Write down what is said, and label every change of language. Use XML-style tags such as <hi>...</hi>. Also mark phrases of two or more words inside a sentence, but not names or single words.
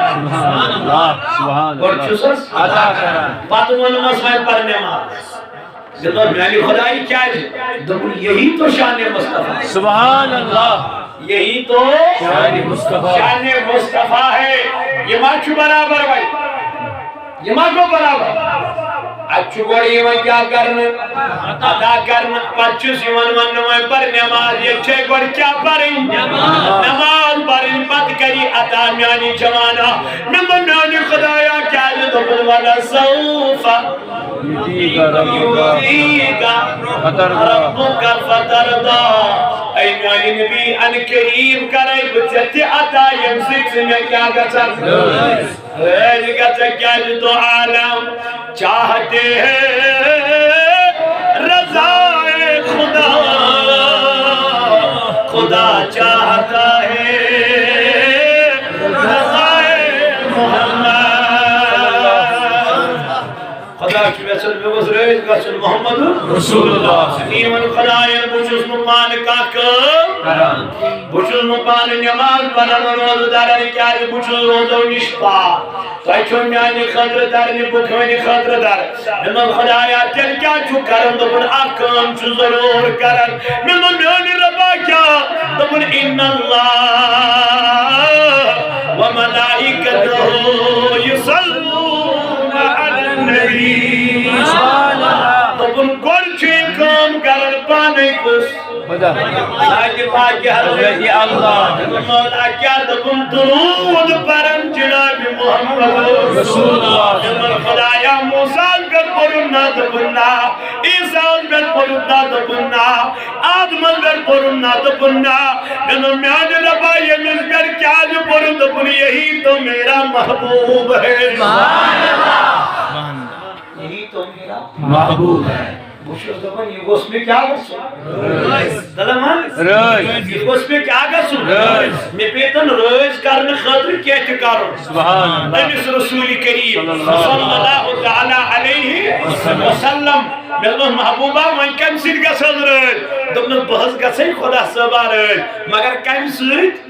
<ks>گۄڈٕ چھُسس عطا کران پتہٕ ووٚنمس وۄنۍ پر نٮ۪ماز دوٚپمس میانہِ خدائی کیٛازِ دوٚپُن</ks> <ur>یہی تو شان</ur> <ks>مصطفیٰ</ks> <ar>سبحان اللہ</ar> <ur>یہی تو شان مصطفیٰ ہے</ur> <ks>یہ ما چھُ برابر وۄنۍ یہ ما گوٚو برابر اتھ چھُ گۄڈٕ یِوان کیٛاہ کرنہٕ عطا کرنہٕ پتہٕ چھُس یِوان وننہٕ وۄنۍ پر نٮ۪ماز ییٚتہِ چھے گۄڈٕ کیٛاہ پرٕنۍ نٮ۪ماز پرٕنۍ پتہٕ کری عطا میانہِ جوانا مےٚ ووٚن میانہِ خدایا کیٛازِ دوٚپُن</ks> <ar>ولسوف یُعطیٖکَ ربُّکَ فترضىٰ</ar> <ks>اے میانہِ نبی ان قریب کرے بہٕ ژےٚ تہِ عطا ییٚمہِ سۭتۍ ژٕ مےٚ کیٛاہ گژھکھ رٲضۍ گژھکھ کیٛازِ</ks> <ur>تو عالم چاہتے ہیں رضائے خدا خدا چاہتا ہے رضائے محمد</ur> <ks>خدا چھُ یژھان مےٚ گوٚژھ رٲضۍ گژھُن محمد رسول اللہ یِمن خداین بہٕ چھُس نہٕ پانہٕ کانٛہہ کٲم کران بہٕ چھُس نہٕ پانہٕ نٮ۪ماز پران روزٕ داران کیٛازِ بہٕ چھُس روزو نِش پاک تۄہہِ چھو میانہِ خٲطرٕ درنہِ بہٕ کھٲنہِ خٲطرٕ در مےٚ ووٚن خدایا تیٚلہِ کیٛاہ چھُ کران دوٚپُن اکھ کٲم چھُ ضروٗر کران مےٚ ووٚن میانہِ رۄبا کیٛاہ دوٚپُن</ks> <ar>اِنَّ اللّٰهَ وَمَلَائِکَتُهُ یُصَلُّونَ عَلَى النَّبِیِّ</ar> <ks>دوٚپُن گۄڈٕ چھُ یہِ کٲم کران پانے کُس ذاتِ پاکہِ حضرت اللہ مولا کیٛاہ دوٚپُن درود پران جناب محمد رسول اللہ دوٚپُن خدایا موسیٰ پٮ۪ٹھ پوٚرُن نا دوٚپُن نا عیسیٰ پٮ۪ٹھ پوٚرُن نا دوٚپُن نا آدمس پٮ۪ٹھ پوٚرُن نا دوٚپُن نا مےٚ دوٚپ میانہِ رۄبا ییٚمِس پٮ۪ٹھ کیٛازِ پوٚرُن دوٚپُن</ks> <ur>یہی تو میرا محبوب ہے یہی تو میرا محبوب ہے</ur> <ks>بہٕ چھُس دَپان یہِ گوٚژھ مےٚ کیٛاہ گژھُن دَپان یہِ گوٚژھ مےٚ کیٛاہ گژھُن مےٚ پیٚتن رٲضۍ کرنہٕ خٲطرٕ کینٛہہ تہِ کرُن أمِس رسوٗلِ کریم</ks> <ar>صلی اللہ تعالیٰ علیہ وسلم</ar> <ks>مےٚ دوٚپمس محبوبا وۄنۍ کمہِ سۭتۍ گژھس رٲضۍ دوٚپنس بہٕ حظ گژھے خۄدا صٲبا رٲضۍ مگر کمہِ سۭتۍ</ks>